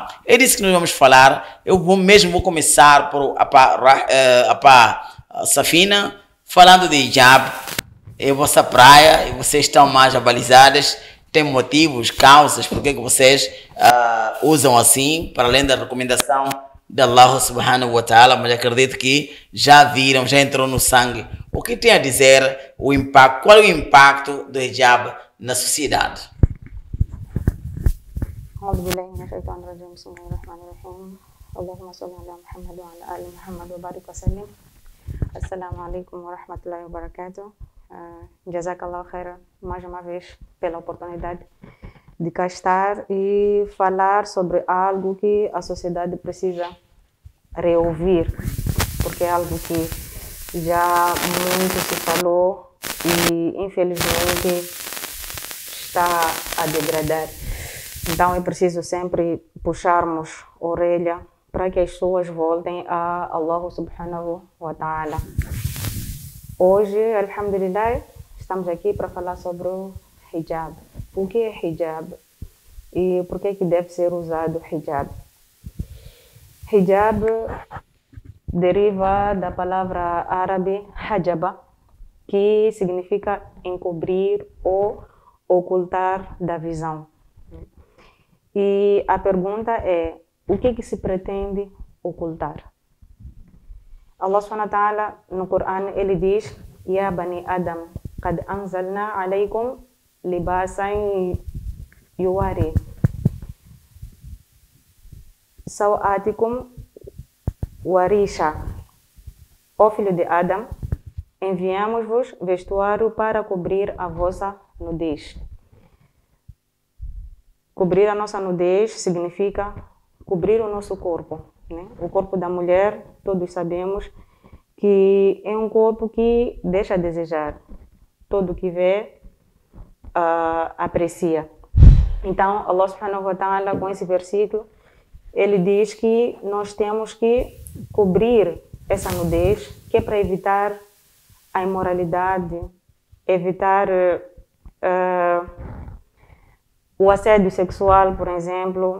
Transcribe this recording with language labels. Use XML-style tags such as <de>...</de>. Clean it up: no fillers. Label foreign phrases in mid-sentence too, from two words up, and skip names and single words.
<pt>É disso que nós vamos falar. Eu vou começar por a Safina, falando de hijab. É vossa praia e vocês estão mais abalizadas. Tem motivos, causas, por que vocês usam assim, para além da recomendação de Allah</pt> <ar>سبحانه وتعالى,</ar> <pt>mas acredito que já viram, já entrou no sangue. O que tem a dizer o impacto? Qual é o impacto do hijab na sociedade?</pt> <ar>أعوذ بالله من الشيطان الرجيم بسم الله الرحمن الرحيم اللهم صل على محمد وعلى آل محمد وبارك وسلم السلام عليكم ورحمة الله وبركاته. جزاك الله خيرا,</ar> <pt>mais uma vez pela oportunidade de cá estar e falar sobre algo que a sociedade precisa reouvir, porque é algo que já muito se falou e infelizmente está a degradar. Então é preciso sempre puxarmos a orelha para que as pessoas voltem a Allah</pt> <ar>سبحانه وتعالى.</ar> <pt>Hoje, alhamdulillah, estamos aqui para falar sobre o hijab. O que é hijab? E por que deve ser usado hijab? Hijab deriva da palavra árabe hajaba, que significa encobrir ou ocultar da visão. E a pergunta é, o que se pretende ocultar? Allah</pt> <ar>سبحانه وتعالى</ar> <pt>no Corão ele diz:</pt> <ar>يا بني آدم قد أنزلنا عليكم لباسا يواري سوآتكم وريشا.</ar> <pt>Ó filho de Adam, enviamos-vos vestuário para cobrir a vossa nudez. Cobrir a nossa nudez significa cobrir o nosso corpo, né? O corpo da mulher, todos sabemos que é um corpo que deixa a desejar. Todo que vê, aprecia. Então,</pt> <ar>الله سبحانه وتعالى,</ar> <pt>com esse versículo, ele diz que nós temos que cobrir essa nudez, que é para evitar a imoralidade, evitar o assédio sexual, por exemplo.</pt>